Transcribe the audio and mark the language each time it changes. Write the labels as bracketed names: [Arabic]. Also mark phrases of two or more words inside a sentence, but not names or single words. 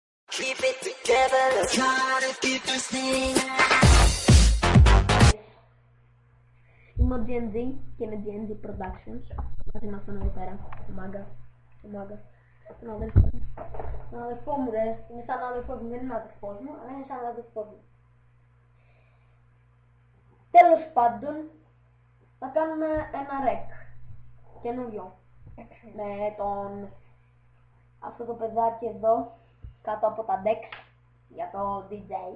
[English] Keep it together, let's try to keep this thing. [Greek] Είμαι ο GNG και είναι GNG Productions. Μαζί μας εδώ πέρα, ο Μάγκα. Τον αδερφό μου ρε, είναι σαν αδερφός μου, δεν είναι αδερφός μου, αλλά είναι σαν αδερφός μου. Τέλος πάντων, θα κάνουμε ένα ρεκ, καινούριο, με αυτό το παιδάκι εδώ, κάτω από τα decks, για το DJ.